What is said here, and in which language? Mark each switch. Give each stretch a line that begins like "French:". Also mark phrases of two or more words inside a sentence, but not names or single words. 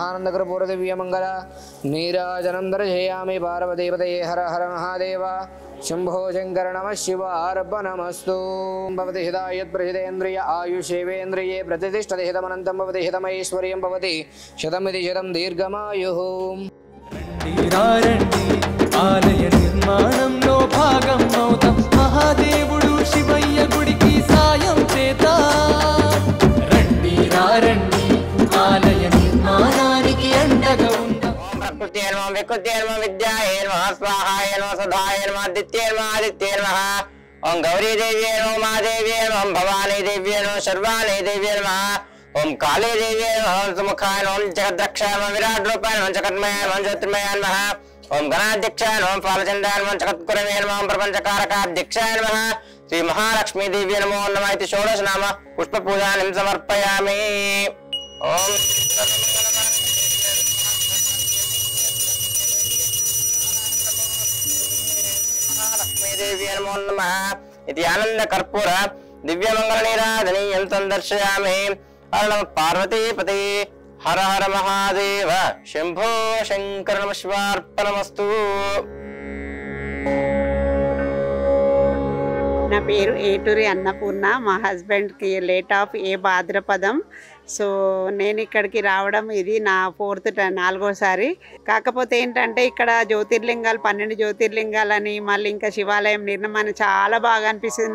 Sanskrit: आनंदकर्पूर दिव्य मंगल नीराजनं दर्शयामि पार्वतीपतये हर हर महादेव शंभो शंकर नमः शिवार्पणमस्तु। भवति हितायत्प्रहितेन्द्रिय आयुषेवेन्द्रिये प्रतिष्ठते हितमनन्तं भवति हितमैश्वर्यं भवति शतमिति शतं दीर्घमायुः।
Telugu: ఆలయ నిర్మాణంలో భాగం అవుతాం మహాదేవుడు శివయ్య గుడికి సాయం చేద్దాం రండి రండి ఆలయ నిర్మాణానికి అండగా ఉందాం।
Sanskrit: प्रकृते नमः विकृते नमः विद्याये नमः स्वाहाय नमः सदाय नमः आदित्ये नमः आदित्ये नमः ओं गौरी देव्ये नमः उमादेव्ये नमः भवानी देव्ये नमः शर्वाणी देव्ये नमः ओम काले देवी नमः सुमुखाय नमः जगद्रक्षाय नमः विराट रूपाय नमः जगन्मयाय नमः ज्योतिर्मयाय नमः ओम गणाध्यक्षाय नमः फालचंद्राय नमः जगद्गुरवे नमः प्रपंचकारकाध्यक्षाय नमः श्री महालक्ष्मी देवी नमो नमः इति षोडश नाम पुष्पपूजां समर्पयामि। ओम महालक्ष्मी देवी नमो नमः इति आनंद कर्पूर दिव्य मंगल निराधनीयं संदर्शयामि। हर नमः पार्वतीपते हर हर महादेव शंभो शंकर नमः शिवार्पणमस्तु।
Telugu: నా పేరు ఏటూరి అన్నపూర్ణ. మా హస్బెండ్కి
English: late of a
Telugu: భాద్రపదం. సో నేను ఇక్కడికి రావడం ఇది నా నాలుగోసారి. కాకపోతే ఏంటంటే ఇక్కడ జ్యోతిర్లింగాలు 12 జ్యోతిర్లింగాలని మళ్ళీ ఇంకా శివాలయం నిర్మాణం చాలా బాగా అనిపిస్తుంది.